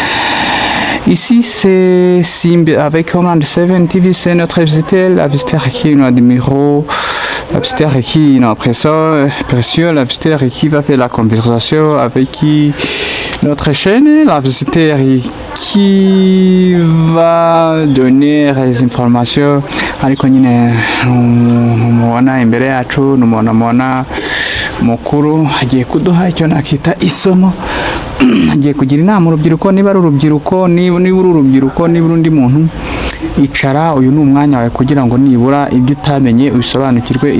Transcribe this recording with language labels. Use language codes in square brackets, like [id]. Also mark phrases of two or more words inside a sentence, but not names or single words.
[fr] Ici c'est Simbi avec Command 7 TV, c'est notre visiteur, la visiteur qui nous admire, la visiteur qui nous apprécie, la visiteur qui va faire la conversation avec qui notre chaîne, la visiteur qui va donner les informations. [rw] Ariko nyine numubona imbere yacu numubona mukuru agiye kuduha icyo nakita isomo. Agiye kugira inama urubyiruko, niba ari urubyiruko, niba uri urubyiruko, niba undi muntu, icara, uyu ni umwanya wawe kugira ngo nibura ibyo utamenye ubisobanukirwe.